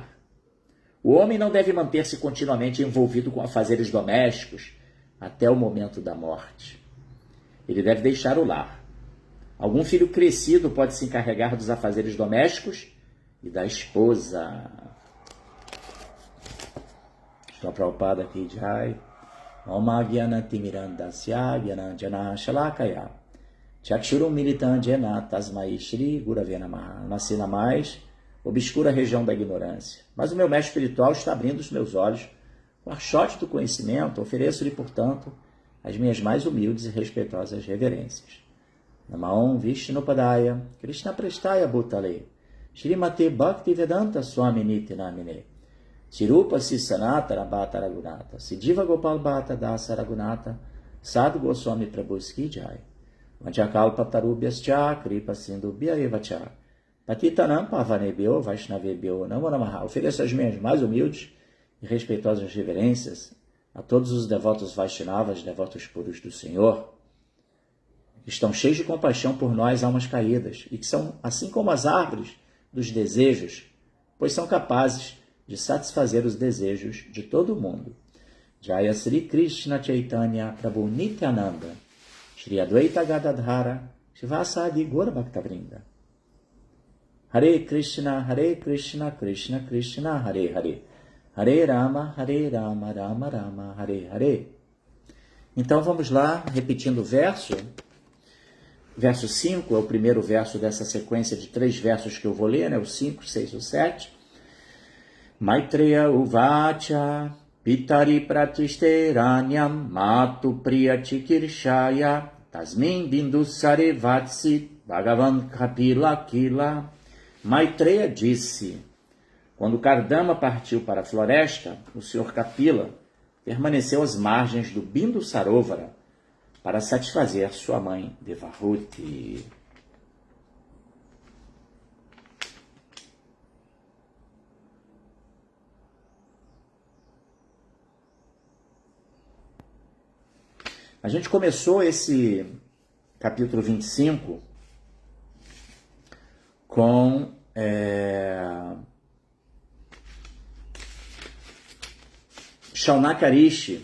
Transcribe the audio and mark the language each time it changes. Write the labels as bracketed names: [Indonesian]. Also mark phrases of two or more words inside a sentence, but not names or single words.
[Portuguese] O homem não deve manter-se continuamente envolvido com afazeres domésticos até o momento da morte. Ele deve deixar o lar. Algum filho crescido pode se encarregar dos afazeres domésticos e da esposa. Estou Prabhupada aqui, Jai. [Sanskrit] Om Gyana Timirandasya Gyananjana Shalakaya Chakshurum Militandjena Tasmai Shri Gurave Namaha. [Portuguese] Nasci na mais obscura região da ignorância, mas o meu mestre espiritual está abrindo os meus olhos com a archote do conhecimento. Ofereço-lhe, portanto, as minhas mais humildes e respeitosas reverências. [Sanskrit] Namaon Vishnupadaya Krishna Prestaya Bhutale Shrimate Bhakti Vedanta Swami Niti Namine Sirupa Sisanata Rabhata Raghunata Siddhiva Gopal Bhata Dasa Raghunata Sadhu Goswami Prabhuski Jai Vanchakalpa Tarubhyascha Kripa Sindubhya Evacha Patitanam Pavanebhyo Vaishnavebhyo Namo Namaha. [Portuguese] Ofereço as minhas mais humildes e respeitosas reverências a todos os devotos Vaishnavas, devotos puros do Senhor, que estão cheios de compaixão por nós, almas caídas, e que são, assim como as árvores dos desejos, pois são capazes de satisfazer os desejos de todo o mundo. [Sanskrit] Jaya Sri Krishna Chaitanya Prabhu Nityananda Shri Advaita Gadadhara Shivasadi Gaura Bhaktavrinda. Hare Krishna, Krishna Krishna, Hare Hare, Hare Rama, Rama Rama, Hare Hare. [Portuguese] Então vamos lá, repetindo o verso. Verso 5 é o primeiro verso dessa sequência de 3 versos que eu vou ler, né? O 5, 6 e o 7. [Sanskrit] Maitreya Uvacha Pitari Pratisteranyam Matu Priyachikirshaya Tasmin Bindusare Vatsi Bhagavan Kapila Kila. [Portuguese] Maitreya disse: quando Kardama partiu para a floresta, o Sr. Kapila permaneceu às margens do Bindu Sarovara para satisfazer sua mãe Devahuti. A gente começou esse capítulo 25 com Shaunakarishi.